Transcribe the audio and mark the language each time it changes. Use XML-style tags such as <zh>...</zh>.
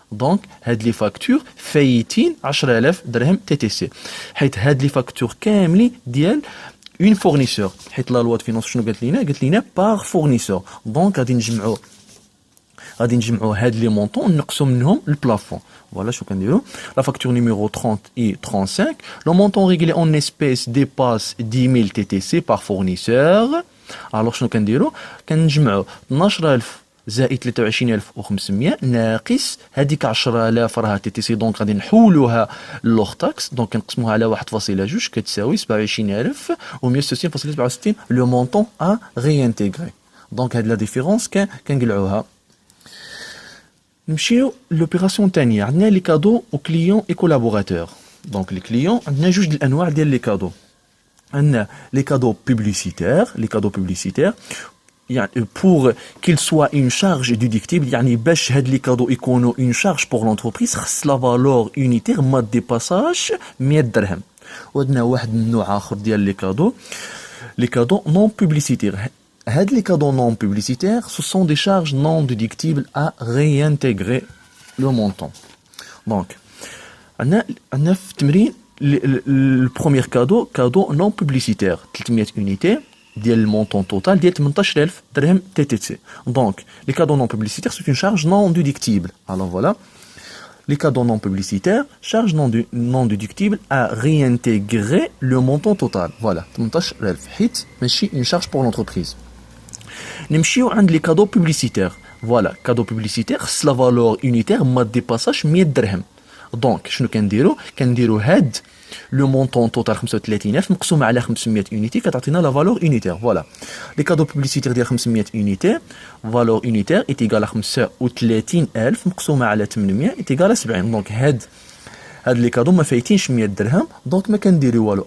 <ar>دونك هاد لي فاكتور فايتين 10,000 درهم تي تي سي، حيت هاد لي فاكتور كاملين ديال اون فورنيسور. حيت لا لوا د فينانس شنو قالت لينا باغ فورنيسور. دونك غادي نجمعوا هاد لي مونطون ونقصوا منهم البلافون. Voilà شو كنديروا.</ar> <fr>La facture numéro 30 et 35. Le montant réglé en espèces dépasse 10,000 TTC par fournisseur.</fr> <ar>Alors شنو كنديروا؟ كنجمعوا 12000 زائد 23,500 ناقص هذيك 10,000 راها تي تي سي. دونك غادي نحولوها لوغ تاكس. دونك كنقسموها على 1.2 كتساوي 27,167.67 لو مونطون ا ريانتيغري. دونك هاد لا ديفيرونس كنقلعوها. نمشيو لوبيراسيون الثانيه. عندنا</ar> <fr>لي كادو او كليون اي كولابوراتور.</fr> <ar>دونك لي كليون عندنا جوج الانواع ديال لي كادو. عندنا لي كادو بوبليسيتير يعني</ar> <fr>pour qu'il soit une charge déductible</fr> <ar>يعني باش هاد لي كادو يكونوا</ar> <fr>une charge pour l'entreprise</fr> <ar>خص لا فالور unitaire ما ديباساش 100 درهم. وعندنا واحد النوع اخر ديال لي كادو نون بوبليسيتير. هاد لي كادو نون بوبليسيتير</ar> <fr>ce sont des charges non déductibles à réintégrer le montant.</fr> <ar>دونك عندنا في التمرين البروميير كادو نون بوبليسيتير 300 unité ديال المونطون توتال ديال 18000 درهم تي تي سي. دونك</ar> <fr>لي كادو نون بوبليسيتير سي اون شارج نون ديدكتيبل. الوغ فوالا les cadeaux non publicitaires, charge non déductible à réintégrer le montant total. Voilà, 18000</fr> <ar>حيت ماشي</ar> <fr>une charge pour l'entreprise.</fr> <ar>نمشيو عند</ar> <fr>les cadeaux publicitaires. Voilà, cadeaux publicitaires</fr> <ar>خص</ar> <fr>la valeur unitaire</fr> <ar>ما ديباساش 100 درهم. دونك شنو كنديرو هاد لو مونطون توتال 35000 مقسوم على 500 يونيتي كتعطينا لا فالور يونيتير.</ar> <fr>فوالا لي كادو بوبليسيتير</fr> <ar>ديال</ar> <fr>500 يونيتي فالور يونيتير ايتيغال 35000 مقسومه على 800 ايتيغال 70.</fr> <ar>دونك هاد لي كادو ما فايتينش 100 درهم دونك ما كنديرو والو.</ar>